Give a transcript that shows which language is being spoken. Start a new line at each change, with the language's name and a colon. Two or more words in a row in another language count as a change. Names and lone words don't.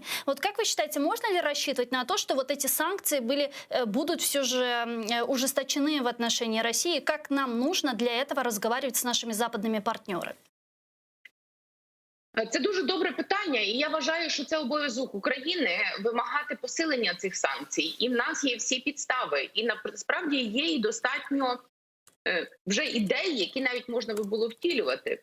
Russian: Вот как вы считаете, можно ли рассчитывать на то, что вот эти санкции будут все же ужесточены в отношении России? Как нам нужно для этого разговаривать с нашими западными партнерами?
Ukrainian: Це дуже добре питання, і я вважаю, що це обов'язок України вимагати посилення цих санкцій. І в нас є всі підстави. І насправді є і достатньо вже ідей, які навіть можна би було втілювати.